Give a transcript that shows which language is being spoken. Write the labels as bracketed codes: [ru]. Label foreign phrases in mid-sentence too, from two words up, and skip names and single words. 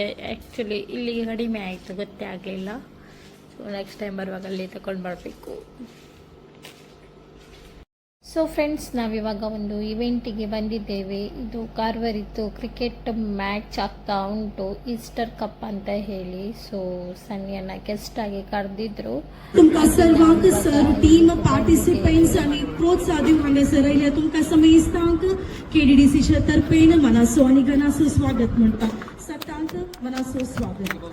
[kn] ಆ್ಯಕ್ಚುಲಿ ಇಲ್ಲಿಗೆ ಕಡಿಮೆ ಆಯಿತು, ಗೊತ್ತೇ ಆಗಲಿಲ್ಲ. [en] so next time [kn] ಬರುವಾಗ ಅಲ್ಲಿ ತಗೊಂಡು ಬರಬೇಕು. [en] so friends, [kn] ನಾವಿವಾಗ ಒಂದು ಇವೆಂಟಿಗೆ ಬಂದಿದ್ದೇವೆ. ಇದು ಕಾರ್ವರಿದ್ದು [en] cricket match [kn] ಆಗ್ತಾ ಉಂಟು, ಈಸ್ಟರ್ ಕಪ್ ಅಂತ ಹೇಳಿ. ಸೊ ಸನ್ನಿಯನ್ನ ಗೆಸ್ಟ್ ಆಗಿ ಕರೆದಿದ್ರು. [kok] तुमका सर्वांक सर [en] team participants [kok] आणि प्रोत्साह दिवंक हांगासर आयल्या. तुमकां समेस्तांक केडीडीसीच्या तर्फेन मनासो आनी घनासो स्वागत म्हणटा. सतांक मनासो स्वागत.